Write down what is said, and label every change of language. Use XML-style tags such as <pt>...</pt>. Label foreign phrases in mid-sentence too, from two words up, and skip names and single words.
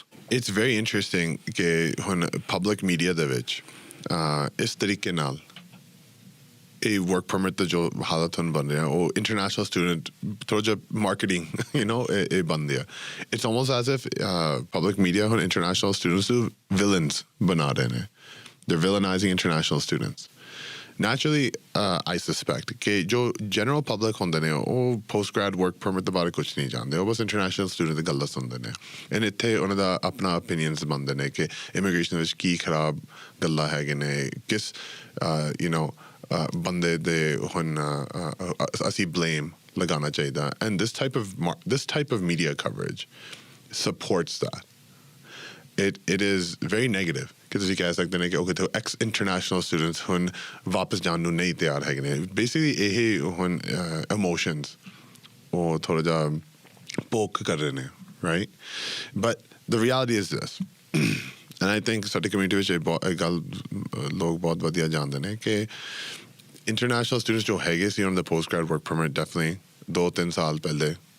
<en>It's very interesting</en> <pa>ਕਿ ਹੁਣ</pa> <en>public media</en> <pa>ਦੇ ਵਿੱਚ ਇਸ ਤਰੀਕੇ ਨਾਲ ਇਹ</pa> <en>work permit</en> <pa>ਦਾ ਜੋ ਹਾਲਤ ਹੁਣ ਬਣ ਰਿਹਾ ਉਹ</pa> <en>international student</en> <pa>ਥੋੜ੍ਹਾ ਜਿਹਾ ਮਾਰਕੀਟਿੰਗ ਇਹ ਬਣ ਰਿਹਾ</pa> <en>it's almost as if public media</en> <pa>ਹੁਣ</pa> <en>international students</en> <pa>ਨੂੰ ਵਿਲਨਸ ਬਣਾ ਰਹੇ ਨੇ</pa> <en>they're villainizing international students. Naturally, I suspect</en> <pa>ਕਿ ਜੋ</pa> <en>general public</en> <pa>ਹੁੰਦੇ ਨੇ ਉਹ</pa> <en>post grad work permit</en> <pa>ਦੇ ਬਾਰੇ ਕੁਝ ਨਹੀਂ ਜਾਣਦੇ ਉਹ ਬਸ</pa> <en>international student</en> <pa>ਦੀ ਗੱਲਾਂ ਸੁਣਦੇ ਨੇ and ਇੱਥੇ ਉਹਨਾਂ ਦਾ ਆਪਣਾ opinions ਬਣਦੇ ਨੇ ਕਿ immigration ਵਿੱਚ ਕੀ ਖਰਾਬ ਗੱਲਾਂ ਹੈਗੇ ਨੇ ਕਿਸ ਬੰਦੇ ਦੇ ਹੁਣ ਅਸੀਂ blame ਲਗਾਉਣਾ ਚਾਹੀਦਾ</pa> <en>and this type of media coverage supports that. It is very negative</en> <pa>ਕਿ ਤੁਸੀਂ ਕਹਿ ਸਕਦੇ ਨੇ ਕਿ</pa> <en>okay ex international students</en> <pa>ਹੁਣ ਵਾਪਸ ਜਾਣ ਨੂੰ ਨਹੀਂ ਤਿਆਰ ਹੈਗੇ ਨੇ ਬੇਸਿਕਲੀ ਇਹ ਹੁਣ ਇਮੋਸ਼ਨਸ ਉਹ ਥੋੜ੍ਹਾ ਜਿਹਾ ਪੋਕ ਕਰ ਰਹੇ ਨੇ</pa> <en>right but the reality is this and I think</en> <pa>ਸਾਡੀ ਕਮਿਊਨਿਟੀ ਵਿੱਚ ਇਹ ਗੱਲ ਲੋਕ ਬਹੁਤ ਵਧੀਆ ਜਾਣਦੇ ਨੇ ਕਿ</pa> <en>international students</en> <pa>ਜੋ ਹੈਗੇ ਸੀ ਉਹਨਾਂ ਦਾ</pa> <en>post grad work permit definitely</en> <pa>2-3 ਸਾਲ ਪਹਿਲੇ</pa>